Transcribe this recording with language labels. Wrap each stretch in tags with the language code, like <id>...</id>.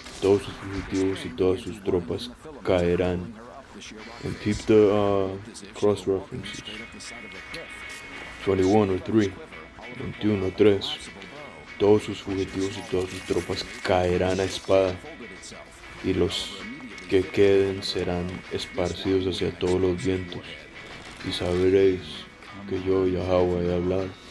<es>Todos sus fugitivos y todas sus tropas caerán.</es> <en>And keep the cross references. 21 or 3,</en> <es>21 o 3. Todos sus fugitivos y todas sus tropas caerán a espada. y los que queden serán esparcidos hacia todos los vientos, y sabréis que yo, Yahweh, he hablado.</es>